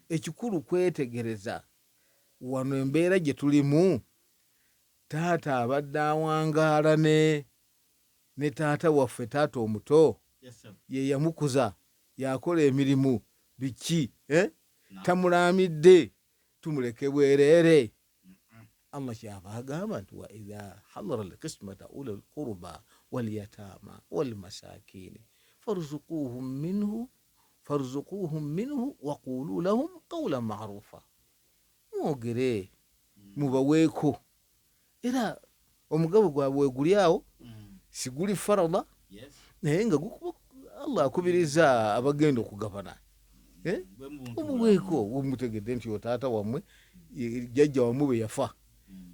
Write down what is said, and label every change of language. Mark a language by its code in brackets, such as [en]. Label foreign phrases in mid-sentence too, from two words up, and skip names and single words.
[lg] Ekikulu kwetegereza, wano embeera gye tulimu, taata abadde awangaala ne, ne taata waffe, taata omuto, [en] Yes, sir. [lg] ye yamukuza, yakola emirimu, biki, eh? Na. Tamulaamidde, tumuleke bwereere. Mm-mm. Allah kyava agamba nti, [ar] "وإذا حضر القسمة أولو القربى واليتامى والمساكين فارزقوهم منه فارزقوهم منه وقولوا لهم قولا معروفا." [lg] Mwogere, Mm. mubaweeko. Era omugabo gwabwe guli awo, Mm. siguli farada, Yes. naye nga gukuba, Allah akubiriza abagenda okugabana. Eh? Bwe muntu Obuweeko, mulamu. bwe mutegedde nti oyo taata wammwe, ye, jjajja wammwe bwe yafa, Mm.